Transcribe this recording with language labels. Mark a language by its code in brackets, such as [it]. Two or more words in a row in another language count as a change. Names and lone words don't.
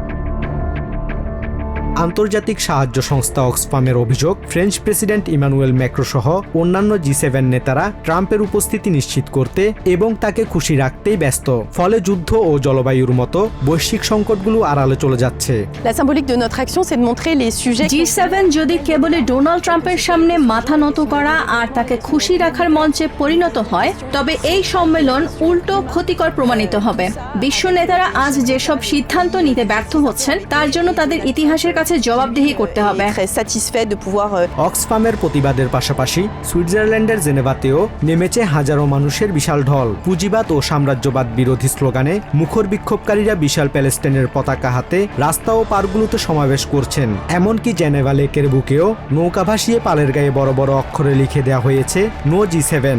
[bn] আন্তর্জাতিক সাহায্য সংস্থা অক্সফামের অভিযোগ, ফ্রেঞ্চ প্রেসিডেন্ট ইমানুয়েল ম্যাক্রো সহ অন্যান্য G7 নেতারা ট্রাম্পের উপস্থিতি নিশ্চিত করতে এবং তাকে খুশি রাখতেই ব্যস্ত। ফলে যুদ্ধ ও জলবায়ুর মতো বৈশ্বিক সংকটগুলো আড়ালে চলে যাচ্ছে। [fr] La symbolique de notre action, c'est de montrer les sujets. [bn] G7 যদি কেবল ডোনাল্ড ট্রাম্পের সামনে মাথা নত করা আর তাকে খুশি রাখার মঞ্চে পরিণত হয়, তবে এই সম্মেলন উল্টো ক্ষতিকর প্রমাণিত হবে। বিশ্ব নেতারা আজ যেসব সিদ্ধান্ত নিতে ব্যর্থ হচ্ছেন, তার জন্য তাদের ইতিহাসের কাছে জবাবদিহি করতে হবে। [fr] Très satisfait de pouvoir [bn] অক্সফামের প্রতিবাদের পাশাপাশি সুইজারল্যান্ডের জেনেভাতেও নেমেছে হাজারো মানুষের বিশাল ঢল। পুঁজিবাদ ও সাম্রাজ্যবাদ বিরোধী স্লোগানে মুখর বিক্ষোভকারীরা বিশাল প্যালেস্টাইনের পতাকা হাতে রাস্তা ও পার্কগুলোতে সমাবেশ করছেন। এমনকি জেনেভা লেকের বুকেও নৌকা ভাসিয়ে পালের গায়ে বড় বড় অক্ষরে লিখে দেওয়া হয়েছে নো G7।